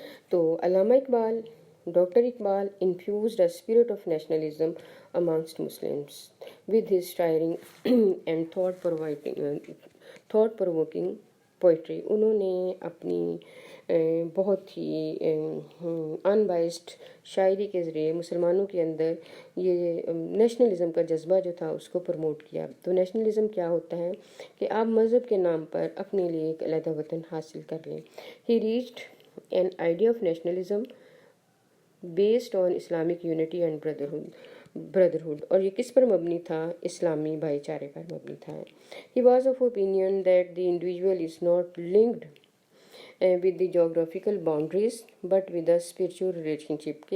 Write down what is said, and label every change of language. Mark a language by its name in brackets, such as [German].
[English] تو Allama Iqbal, doctor Iqbal infused a spirit of nationalism amongst Muslims with his stirring and thought-provoking poetry. [Urdu] انہوں نے اپنی بہت ہی انبائسڈ شاعری کے ذریعے مسلمانوں کے اندر یہ نیشنلزم کا جذبہ جو تھا اس کو پروموٹ کیا. تو نیشنلزم کیا ہوتا ہے کہ آپ مذہب کے نام پر اپنے لیے ایک علیحدہ وطن حاصل کر لیں. [English] He reached an idea of nationalism based on Islamic unity and brotherhood. [Urdu] اور یہ کس پر مبنی تھا؟ اسلامی بھائی چارے پر مبنی تھا. [English] He was of opinion that the individual is not linked with the geographical boundaries but with the spiritual relationship.